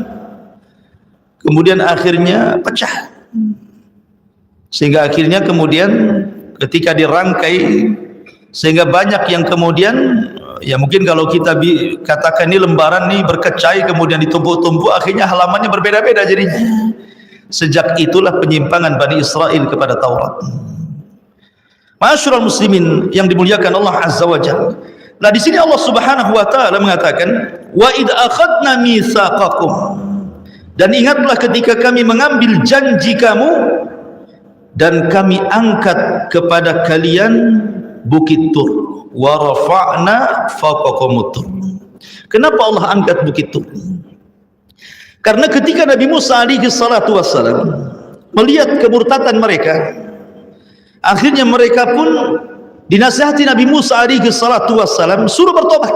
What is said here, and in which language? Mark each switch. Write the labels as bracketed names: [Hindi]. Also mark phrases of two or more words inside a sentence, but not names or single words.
[Indonesian] Kemudian akhirnya pecah. Sehingga akhirnya kemudian ketika dirangkai sehingga banyak yang kemudian ya mungkin kalau kita katakan ini lembaran nih berkecai kemudian ditumpuk-tumpuk akhirnya halamannya berbeda-beda jadinya. Sejak itulah penyimpangan Bani Israel kepada Taurat. [Arabic] معاشر المسلمين [Indonesian] yang dimuliakan Allah [Arabic] عز وجل. [Indonesian] Nah di sini Allah [Arabic] سبحانه وتعالى [Indonesian] mengatakan, [Arabic] "وإذ أخذنا ميثاقكم." [Indonesian] Dan ingatlah ketika kami mengambil janji kamu dan kami angkat kepada kalian bukit Tur. [Arabic] ورفعنا فوقكم الطور. [Indonesian] Kenapa Allah angkat bukit Tur? Karena ketika Nabi Musa [Arabic] عليه الصلاة والسلام [Indonesian] melihat kemurtatan mereka, akhirnya mereka pun dinasihati Nabi Musa [Arabic] عليه الصلاة والسلام [Indonesian] suruh bertobat.